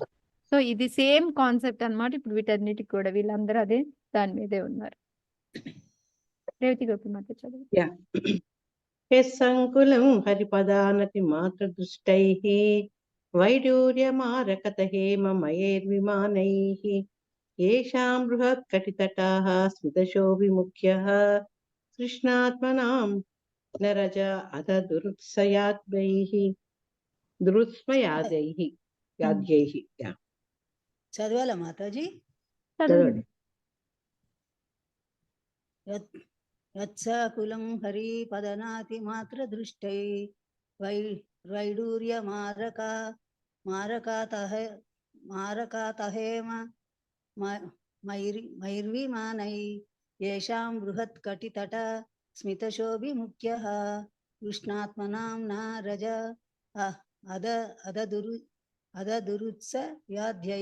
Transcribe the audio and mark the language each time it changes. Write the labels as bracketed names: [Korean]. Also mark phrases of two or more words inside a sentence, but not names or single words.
[Telugu] సో ఇది [English] same concept [Telugu] అన్నమాట. ఇప్పుడు వీటన్నిటికి కూడా వీళ్ళందరూ అదే దాని మీదే ఉన్నారు. రేవతి గోపి మాత చదువు. [Sanskrit] యస్సంకులం హరిపదానతి మాతృదృష్టైః వైడూర్యమారకత హేమమయైర్విమానైః येषां बृहत्कटितटाः स्मितशोभिमुख्यः कृष्णात्मनां नरज अध दुरुत्स्मयादैः याद्यैः [Telugu] చదవాలా మాతాజీ? చదవండి. [Sanskrit] యత్సకులం హరి పదనాతి మాత్ర దృష్టై వైడూర్య మారకాతహేమ మైర్విమానై येषां బృహత్ కటితట స్మితశోభిముఖ్యః కృష్ణాత్మనాం రజ అదదురుత్స యాధ్యై.